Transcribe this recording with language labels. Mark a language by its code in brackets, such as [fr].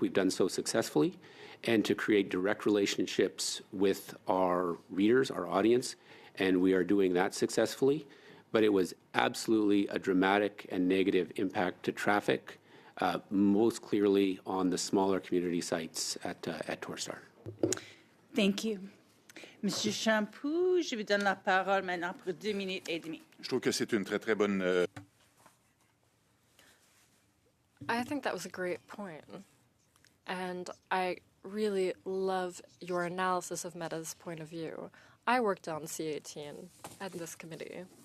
[en] We've done so successfully, and to create direct relationships with our readers, our audience, and we are doing that successfully. But it was absolutely a dramatic and negative impact to traffic, most clearly on the smaller community sites at Torstar. Thank you. [fr] Monsieur Champoux, je vous donne la parole maintenant pour 2 minutes et demie. Je trouve que c'est une très bonne. [en] I think that was a great point. And I really love your analysis of Meta's point of view. I worked on C18 at this committee.